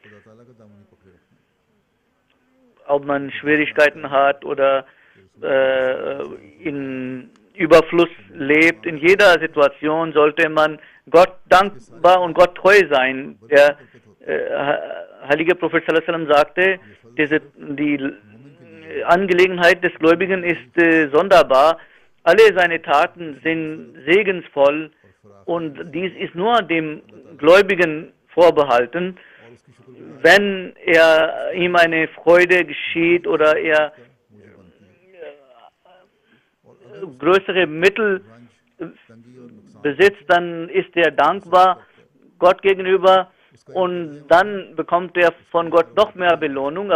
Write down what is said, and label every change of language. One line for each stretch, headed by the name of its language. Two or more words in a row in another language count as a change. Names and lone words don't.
German: Ob man Schwierigkeiten hat oder in Überfluss lebt, in jeder Situation sollte man Gott dankbar und Gott treu sein. Der heilige Prophet
Arabic: صلى الله عليه وسلم
German: sagte, die Angelegenheit des Gläubigen ist sonderbar. Alle seine Taten sind segensvoll und dies ist nur dem Gläubigen vorbehalten. Wenn ihm eine Freude geschieht oder er größere Mittel besitzt, dann ist er dankbar Gott gegenüber und dann bekommt er von Gott noch mehr Belohnung.